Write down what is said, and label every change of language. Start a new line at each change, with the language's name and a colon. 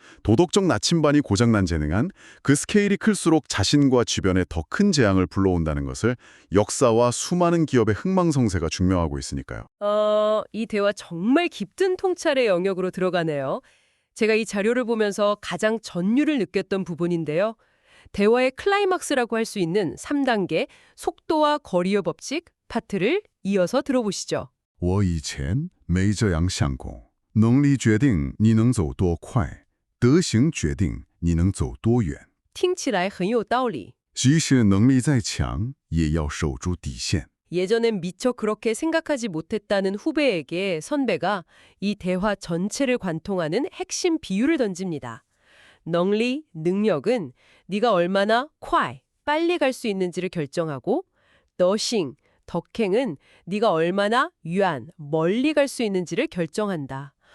Korean: 도덕적 나침반이 고장난 재능은 그 스케일이 클수록 자신과 주변에 더 큰 재앙을 불러온다는 것을 역사와 수많은 기업의 흥망성쇠가 증명하고 있으니까요. 이 대화 정말 깊은 통찰의 영역으로 들어가네요. 제가 이 자료를 보면서 가장 전율을 느꼈던 부분인데요. 대화의 클라이막스라고 할 수 있는 3단계 속도와 거리의 법칙 파트를 이어서 들어보시죠.
Chinese: 我以前没这样想过，能力决定你能走多快，德行决定你能走多远。听起来很有道理。即使能力再强，也要守住底线。
Korean: 예전엔 미처 그렇게 생각하지 못했다는 후배에게 선배가 이 대화 전체를 관통하는 핵심 비유를 던집니다. 넝리, 능력은 네가 얼마나 콰이, 빨리 갈 수 있는지를 결정하고 너싱, 덕행은 네가 얼마나 유안, 멀리 갈 수 있는지를 결정한다.